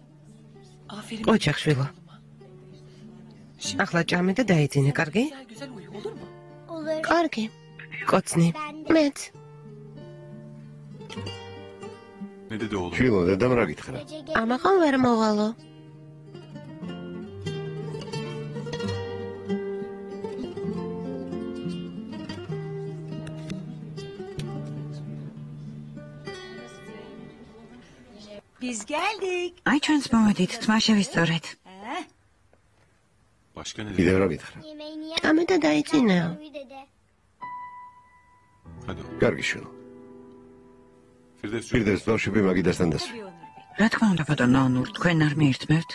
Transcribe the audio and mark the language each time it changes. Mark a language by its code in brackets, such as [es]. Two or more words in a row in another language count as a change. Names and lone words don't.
[ka] ოჩახ შვილო. ახლა ჭამე და დაიძინე, კარგი? კარგი. კოცნი. მეც. შვილო, დედამ რა გითხრა? ამაღამ ვერ მოვალო. [tr] Biz geldik. [ka] Ay ჩვენს მომედით, თმა შევისწორეთ. კიდევ რა გითხრა? ჭამე და დაიძინეო. კარგი შვილო. პირდეს ბავშვები მაგიდასთან დასვი. რა თქმა უნდა, ბატონო ნურ, თქვენ არ მიირთმევთ?